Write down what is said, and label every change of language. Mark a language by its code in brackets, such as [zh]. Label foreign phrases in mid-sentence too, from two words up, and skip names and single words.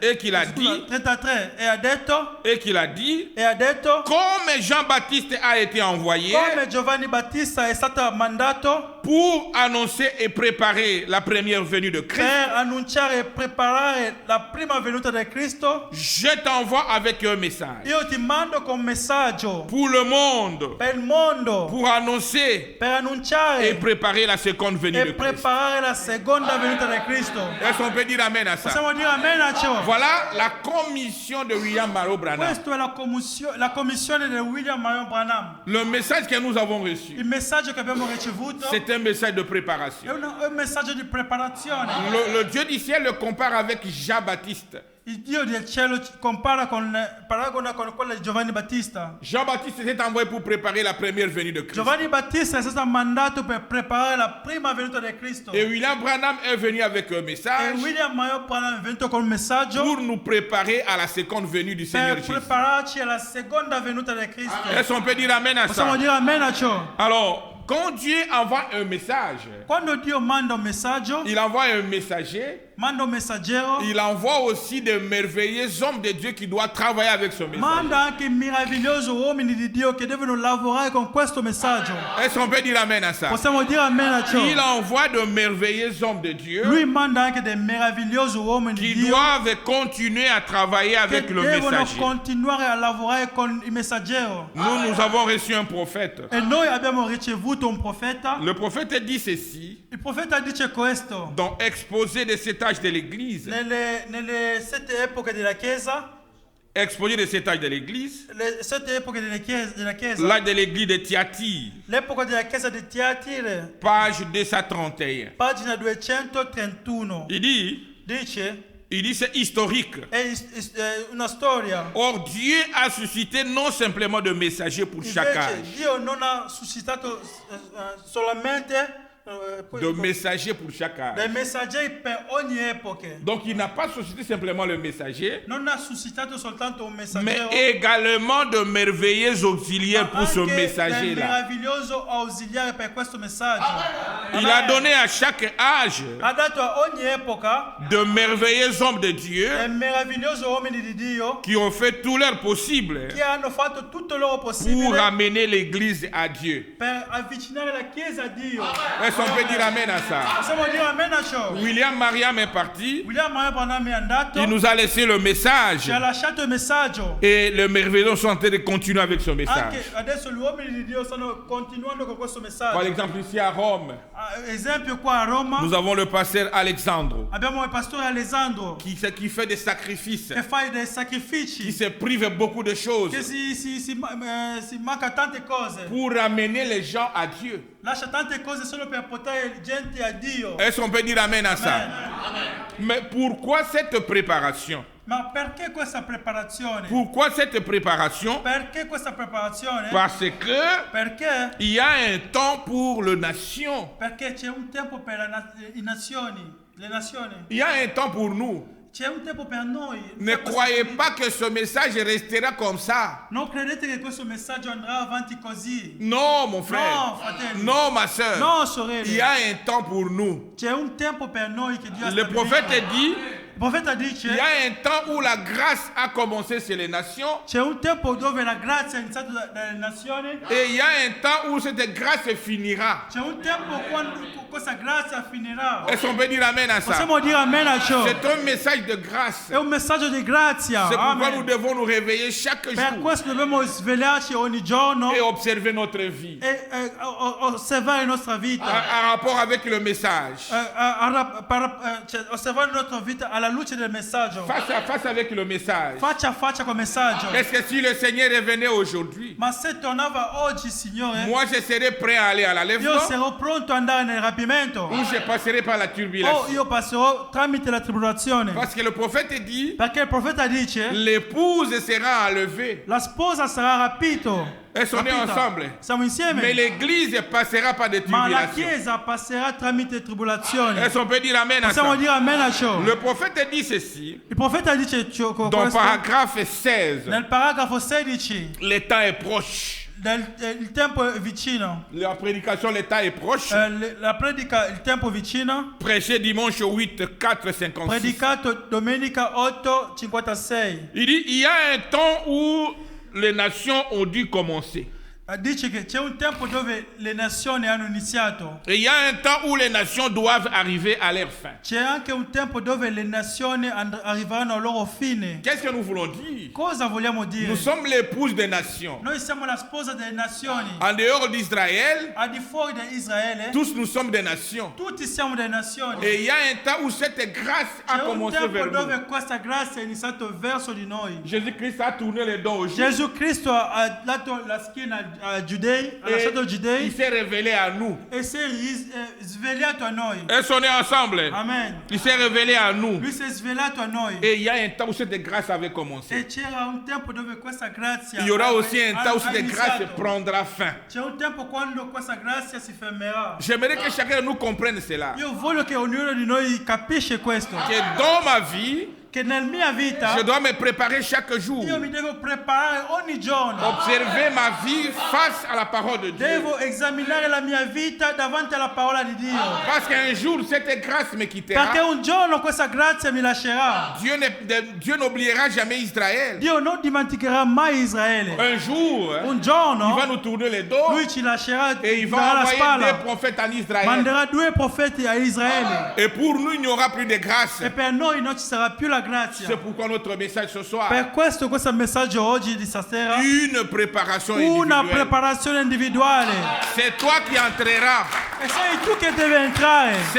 [fr] et qu'il a dit, [it] 33 e ha detto [fr] comme Jean-Baptiste a été envoyé [it] come Giovanni Battista è stato mandato [fr] pour annoncer et préparer la première venue de Christ, [it] per annunciare e preparare la prima venuta di Cristo, [fr] je t'envoie avec un message [it] io ti mando con un messaggio [fr] pour le monde, [it] per il mondo, [fr] pour annoncer [it] per [fr] et [it] annunciare [fr] préparer la seconde venue [it] e [fr] de Christ. [it] preparare la seconda venuta di Cristo. [fr] Est-ce qu'on peut dire amen à ça? [it] Possiamo dire amen a ciò? [fr] Voilà la commission de William Marlowe Branham. [it] Questa è la commissione di William Marion Branham. [fr] Le message que nous avons reçu, [it] Il messaggio che abbiamo ricevuto [fr] c'est un message de [it] è [fr] préparation. [it] un messaggio di preparazione. [fr] Le Dieu du ciel le compare avec Jean-Baptiste. [it] Il Dio del cielo paragona con quello di Giovanni Battista. [fr] Jean-Baptiste s'est envoyé pour préparer la première venue de Christ. [it] Giovanni Battista è stato mandato per preparare la prima venuta di Cristo. [fr] Et William Branham est venu avec un [it] E [fr] message [it] William Marion Branham è venuto con un messaggio [fr] pour nous préparer à la seconde venue du Seigneur [it] per [fr] Jésus. [it] prepararci alla seconda venuta di Cristo. [fr] Est-ce qu'on peut dire amen à [it] Possiamo [fr] ça? [it] dire amen a ciò? [fr] Alors, quand Dieu envoie un message, [it] Quando Dio manda un messaggio, [fr] il envoie un messager, [it] manda un messaggero, [fr] il envoie aussi de merveilleux hommes de Dieu qui doivent travailler avec ce message. [it] manda anche meravigliosi uomini di Dio che devono lavorare con questo messaggio. [fr] Est-ce qu'on peut dire amen à ça? [it] Possiamo dire amen a ciò? [fr] Il envoie de merveilleux hommes de Dieu [it] Lui manda anche dei meravigliosi uomini di [fr] qui [it] Dio [fr] doivent continuer à travailler [it] che [fr] avec le [it] devono [fr] messager. [it] continuare a lavorare con il messaggero. [fr] Nous avons reçu un prophète. [it] E noi abbiamo ricevuto un profeta. [fr] Le prophète dit ceci [it] Il profeta dice questo. [fr] dans Exposé des 7 âges de l'Église. [it] Nelle 7 epoche della Chiesa, [fr] Exposé des 7 âges de l'Église. [it] le 7 epoche della Chiesa, [fr] L'âge de l'Église de Thyatire, [it] l'epoca della Chiesa di Tiatire, [fr] page 231. [it] pagina 231, [fr] Il [it] dice, [fr] dit c'est historique. [it] è una storia. [fr] Or, Dieu a suscité non simplement de messagers pour chaque [it] Invece [fr] âge, [it] Dio non ha suscitato solamente [fr] de messagers pour chaque âge. [it] dei messaggeri per ogni epoca. [fr] Donc, il n'a pas suscité simplement le messager, [it] Non ha suscitato soltanto un [fr] mais [it] messaggero, [fr] également de merveilleux auxiliaires pour ce [it] anche dei [fr] messager-là. [it] meraviglioso ausiliare per questo messaggio. [fr] Il a donné à chaque âge [it] ha dato a ogni epoca [fr] de merveilleux hommes de Dieu [it] meravigliosi uomini di Dio [fr] qui ont fait tout leur possible [it] che hanno fatto tutto il loro [fr] pour [it] possibile [fr] amener l'Église à Dieu. [it] per avvicinare la Chiesa a Dio. [fr] Est-ce qu'on peut dire Amen à ça? [it] Possiamo dire amen a ciò? [fr] William Mariam est parti. [it] William Mariam Branham è andato, [fr] Il nous a laissé le message. [it] ci ha lasciato il messaggio. [fr] Et les merveilleux sont en train de continuer avec ce [it] Anche [fr] message. [it] adesso gli uomini di Dio stanno continuando con questo [fr] Par [it] messaggio. [fr] exemple, ici à Rome, [it] Esempio qua a Roma [fr] nous avons le pasteur Alexandre [it] abbiamo il pastore Alessandro [fr] qui fait des sacrifices, [it] che fa dei [fr] qui [it] sacrifici, [fr] se prive beaucoup de choses [it] che si manca tante cose, [fr] pour amener les gens à Dieu. [it] lascia tante cose solo per portare gente a Dio. [fr] Est-ce qu'on peut dire Amen à ça? [it] Amen. [fr] Mais pourquoi cette préparation? [it] Ma perché questa preparazione? [fr] Pourquoi cette préparation? [it] Perché questa preparazione? [fr] Parce que [it] Perché? [fr] il y a un temps pour les nations. [it] Perché c'è un tempo per le nazioni. [fr] Il y a un temps pour nous. [it] C'è un tempo per noi. [fr] Ne croyez pas que ce message restera comme ça. [it] Non credete che questo messaggio andrà avanti così. [fr] Non, mon frère. [it] No, fratelli. [fr] Non, ma soeur. [it] No, sorelle. [fr] Il y a un temps pour nous. [it] C'è un tempo per noi che Dio ha [fr] Le [it] stabilito. [fr] prophète dit, [it] Il profeta dice [fr] il y a un temps où la grâce a commencé chez les nations [it] c'è un tempo dove la grazia è iniziata dalle nazioni. [fr] et il y a un temps où cette grâce finira. [it] C'è un tempo quando questa grazia finirà. [fr] Est-ce qu'on peut dire Amen à ça? [it] Possiamo dire amen a ciò. [fr] C'est un message de grâce. [it] È un messaggio di grazia. [fr] C'est pourquoi [it] Amen. [fr] nous devons nous réveiller chaque [it] Per [fr] jour [it] questo dobbiamo svegliarci ogni giorno [fr] et observer notre vie [it] e osservare la nostra vita. [fr] en rapport avec le message. [it] Osservare la nostra vita alla luce del messaggio. [fr] Face à face avec le message. [it] Faccia a faccia col messaggio. [fr] Est-ce que si le Seigneur revenait aujourd'hui, [it] Ma se tornava oggi, Signore, [fr] moi je serais prêt à aller à la [it] io [fr] lèvre [it] sarò pronto ad andare nel rapimento. [fr] ou je passerai par la [it] O [fr] turbulation? [it] io passerò tramite la tribolazione. [fr] Parce que le prophète dit, [it] Perché il profeta dice [fr] l'épouse sera enlevée. [it] la sposa sarà rapito. [fr] Elles sont nées [it] Rapita. [fr] ensemble. [it] Siamo insieme. [fr] Mais l'église passera par des [it] Ma la [fr] tribulations. [it] Chiesa passerà tramite tribolazioni. [fr] Est-ce qu'on peut dire Amen à [it] Possiamo [fr] ça? [it] dire amen a ciò. [fr] Le prophète dit ceci, [it] Il profeta dice ciò, [fr] dans [it] questo [fr] paragraphe 16, [it] nel paragrafo 16. [fr] le temps est proche. [it] Il tempo è vicino. [fr] La prédication, le temps est proche. [it] La predica, il tempo vicino. [fr] Prêché dimanche 8, 4, 56. [it] Predicato domenica 8:56. [fr] Il dit, il y a un temps où les nations ont dû commencer. [it] Dice che c'è un tempo dove le nazioni hanno iniziato. [fr] Et il y a un temps où les nations doivent arriver à leur fin. [it] C'è anche un tempo dove le nazioni arriveranno al loro fine. [fr] Qu'est-ce que nous voulons dire? [it] Cosa vogliamo dire? [fr] Nous sommes l'épouse des nations. [it] Noi siamo la sposa delle nazioni. [fr] En dehors d'Israël, [it] Al di fuori di Israele, [fr] tous nous sommes des nations. [it] tutti siamo delle nazioni. [fr] Et il y a un temps où cette grâce a [it] C'è un [fr] commencé [it] tempo [fr] vers nous. [it] dove questa grazia è iniziata verso di noi. [fr] Jésus-Christ a tourné les dents aux Juifs [it] Gesù Cristo ha dato la schiena a Giudei, ha lasciato i [fr] et il [it] Giudei [fr] s'est révélé à nous. [it] e si è svegliato a noi. [fr] Elles sont nées ensemble. [it] Amen. [fr] Il s'est révélé à nous. [it] Lui si è svelato a noi. [fr] Et il y a un temps où cette grâce avait commencé. [it] E c'era un tempo dove questa grazia [fr] Il y aura aussi un temps où [it] ha [fr] cette grâce [it] iniziato. [fr] prendra fin. [it] C'è un tempo quando questa grazia si fermerà. [fr] J'aimerais que chacun de nous comprenne cela. [it] Io voglio che ognuno di noi capisce questo. [fr] Que dans ma vie, [it] Che nella mia vita [fr] je dois me préparer chaque jour. [it] io mi devo preparare ogni giorno. [fr] Observer ma vie face à la parole de Dieu. [it] Devo esaminare la mia vita davanti alla parola di Dio. [fr] Parce qu'un jour, cette grâce me quittera. [it] Perché un giorno questa grazia mi lascerà. [fr] Dieu n'oubliera jamais Israël. [it] Dio non dimenticherà mai Israele. [fr] Un jour, [it] Un [fr] il [it] giorno [fr] va nous tourner les dos [it] lui ci lascerà [fr] et il [it] darà [fr] va [it] la [fr] envoyer [it] spalla. [fr] des prophètes en Israël. [it] Manderà 2 profeti a Israele. [fr] Et pour nous, il n'y aura plus de grâce. [it] E per noi non ci sarà più la grazia. [fr] C'est pourquoi notre message ce soir, [it] Per questo messaggio oggi di stasera, [fr] une préparation [it] una [fr] individuelle. [it] preparazione individuale. [fr] C'est toi qui entreras. [it] E sei tu che devi entrare.